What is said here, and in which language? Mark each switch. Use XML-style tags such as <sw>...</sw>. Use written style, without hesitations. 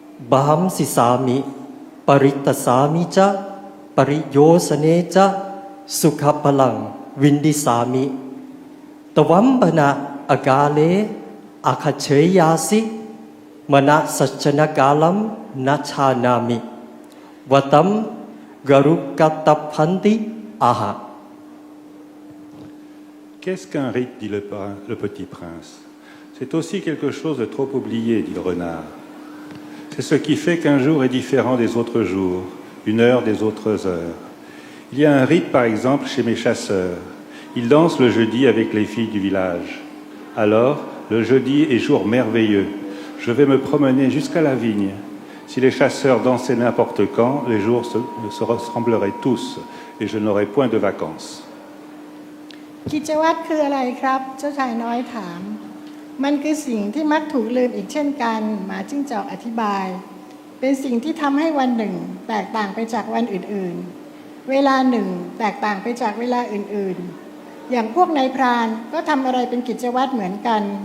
<pi>บาหัมสิสามิปริตตสามิจะปริโยสเนจะสุขพลังวินดิสามิตวัมบนะอกาเลอาคเฉยยาสิมนะสัจนกาลัมนัชานามิวตัมกรุกัตตพันติอาหะ</pi> <fr>Qu'est-ce qu'un rite, dit le petit prince. C'est aussi quelque chose de trop oublié, dit le renard. C'est ce qui fait qu'un jour est différent des autres jours, une heure des autres heures. Il y a un rite, par exemple, chez mes chasseurs. Ils dansent le jeudi avec les filles du village. Alors, le jeudi est jour merveilleux. Je vais me promener jusqu'à la vigne. Si les chasseurs dansaient n'importe quand, les jours se ressembleraient tous. et je n'aurai point de vacances.</fr> <th>กิจวัตรคืออะไรครับเจ้าชายน้อยถามมันคือสิ่งที่มักถูกลืมอีกเช่นกันหมาจิ้งจอกอธิบายเป็นสิ่งที่ทำให้วันหนึ่งแตกต่างไปจากวันอื่นๆเวลาหนึ่งแตกต่างไปจากเวลาอื่นๆอย่างพวกนายพรานก็ทำอะไรเป็นกิจวัตรเหมือนกัน</th>